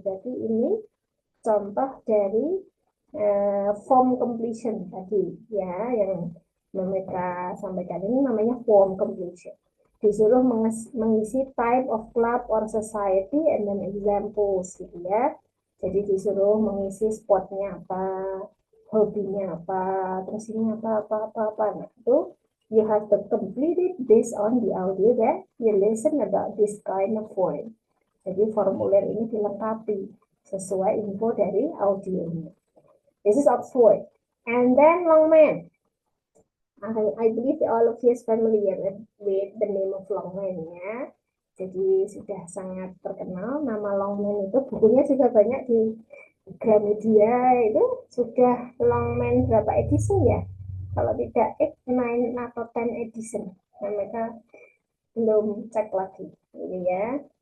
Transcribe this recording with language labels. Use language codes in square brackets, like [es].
[id] Jadi ini contoh dari form completion tadi, ya, yang mereka sampaikan ini namanya form completion. Disuruh mengisi [en] type of club or society and then examples, [id] gitu ya. Jadi disuruh mengisi sportnya apa, hobinya apa, terus ini apa. Nah, itu [en] you have to complete it based on the audio that you listen about this kind of form. [id] Jadi formulir ini dilengkapi sesuai info dari audionya. [en] This is Oxford. And then Longman. I believe all of you is familiar with the name of Longman, ya. [id] Jadi sudah sangat terkenal nama Longman itu. Bukunya juga banyak di Gramedia. Itu sudah Longman berapa edition ya? Kalau tidak 8, 9 atau 10 edition. Nah, mereka belum cek lagi, gitu ya.